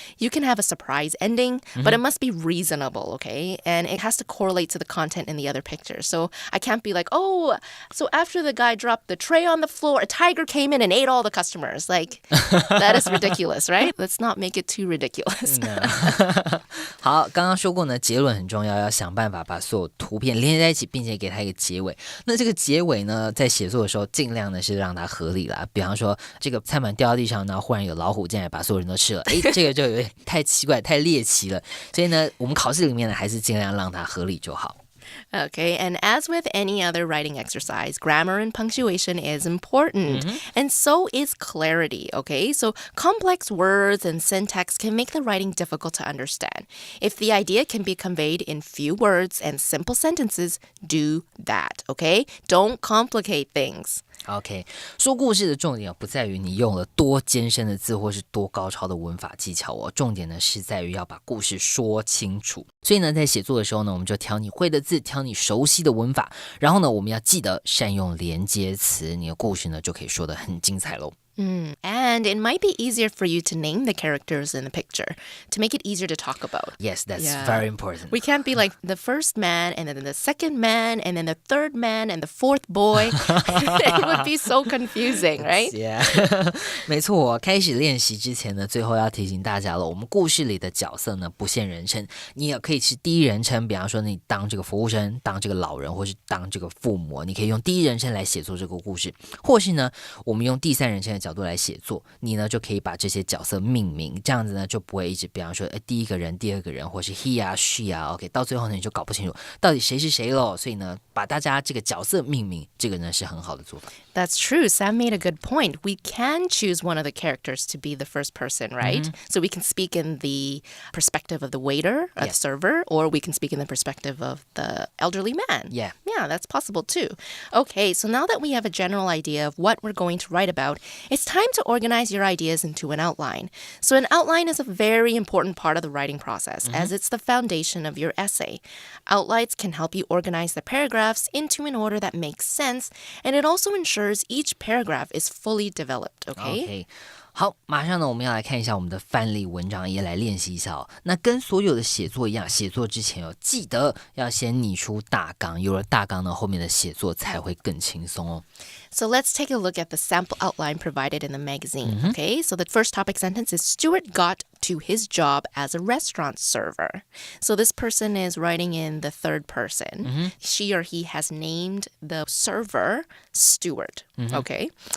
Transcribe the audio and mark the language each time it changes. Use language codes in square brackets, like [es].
[en] You can have a surprise ending, but it must be reasonable. Okay. And it has to correlate to the content in the other picture. So I can't be like, oh, so after the guy dropped the tray on the floor, a tiger came in and ate all the customers. Like, that is ridiculous, right? Let's not make it too ridiculous. [zh] 好，刚刚说过呢，结论很重要，要想办法把所有图片连接在一起，并且给它一个结尾。那这个结尾呢，在写作的时候，尽量呢是让它合理啦。比方说，这个餐盘掉到地上，然后忽然有老虎进来把所有人都吃了，这个就有点太奇怪、太猎奇了。所以呢，我们考试里面呢，还是尽量让它合理就好。 [en] Okay, and as with any other writing exercise, grammar and punctuation is important, and so is clarity, okay? So complex words and syntax can make the writing difficult to understand. If the idea can be conveyed in few words and simple sentences, do that, okay? Don't complicate things. [zh] OK， 说故事的重点不在于你用了多艰深的字或是多高超的文法技巧哦，重点呢是在于要把故事说清楚。所以呢，在写作的时候呢，我们就挑你会的字，挑你熟悉的文法，然后呢，我们要记得善用连接词，你的故事呢就可以说得很精彩咯。 [en] And it might be easier for you to name the characters in the picture to make it easier to talk about. Yes, that's very important. We can't be like the first man and then the second man and then the third man and the fourth boy. It would be so confusing, right? Yeah. [zh] 没错，开始练习之前呢，最后要提醒大家了，我们故事里的角色呢不限人称，你也可以是第一人称，比方说你当这个服务生，当这个老人，或是当这个父母，你可以用第一人称来写作这个故事，或是呢，我们用第三人称的角度来写作，你呢就可以把这些角色命名，这样子呢就不会一直比方说第一个人、第二个人，或是 he 啊 she 啊 OK， 到最后呢你就搞不清楚到底谁是谁咯，所以呢把大家这个角色命名，这个呢是很好的做法。 [en] That's true. Sam made a good point. We can choose one of the characters to be the first person, right? So we can speak in the perspective of the waiter, or the server, or we can speak in the perspective of the elderly man. Yeah, that's possible too. Okay, so now that we have a general idea of what we're going to write about, it's time to organize your ideas into an outline. So an outline is a very important part of the writing process, as it's the foundation of your essay. Outlines can help you organize the paragraphs into an order that makes sense, and it also ensures each paragraph is fully developed, okay? [zh] 好，马上呢，我们要来看一下我们的范例文章，也来练习一下哦。那跟所有的写作一样，写作之前记得要先拟出大纲，有了大纲呢，后面的写作才会更轻松哦。 [en] So let's take a look at the sample outline provided in the magazine, okay? So the first topic sentence is Stuart got to his job as a restaurant server. So this person is writing in the third person. She or he has named the server Stuart, okay?